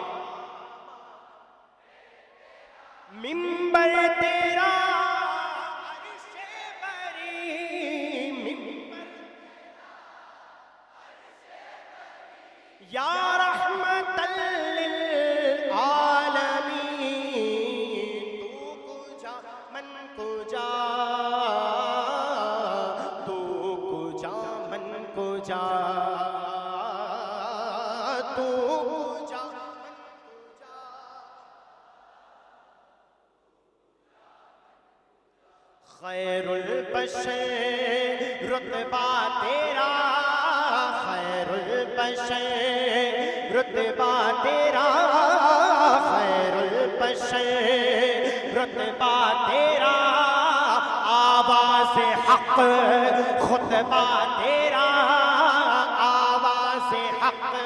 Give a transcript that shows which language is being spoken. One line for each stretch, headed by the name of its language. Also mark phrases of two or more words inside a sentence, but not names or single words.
Urdu: منبر تیرا، عرش بری منبر یا رحمت للعالمین،
Persian: تو کجا من کجا، تو کجا من کجا، تو کجا من کجا،
Urdu: خیر البشر رتبہ تیرا، خیر البشر رتبہ تیرا، خیر البشر رتبہ تیرا، آواز حق خطبہ تیرا، آواز حق،